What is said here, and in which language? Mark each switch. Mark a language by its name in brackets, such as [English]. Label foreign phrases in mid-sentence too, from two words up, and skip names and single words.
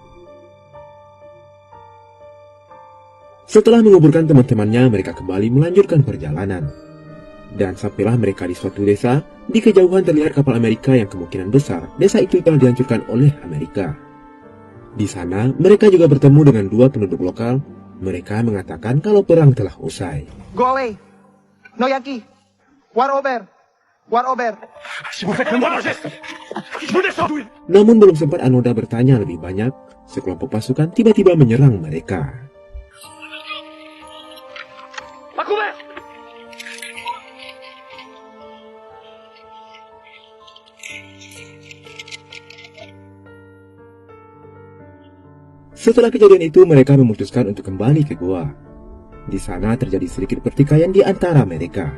[Indonesian] Setelah menguburkan teman-temannya, mereka kembali melanjutkan perjalanan. Dan sampailah mereka di suatu desa. Di kejauhan terlihat kapal Amerika yang kemungkinan besar desa itu telah dihancurkan oleh Amerika. Di sana, mereka juga bertemu dengan 2 penduduk lokal. Mereka mengatakan kalau perang telah usai. [English] Go away. No Yankee. War over. War over. [French] Si vous faites le moindre geste, je vous descends. [Indonesian] Namun belum sempat Anoda bertanya lebih banyak, sekelompok pasukan tiba-tiba menyerang mereka. [French] À couvert. [Indonesian] Setelah kejadian itu, mereka memutuskan untuk kembali ke gua. Di sana terjadi sedikit pertikaian di antara mereka.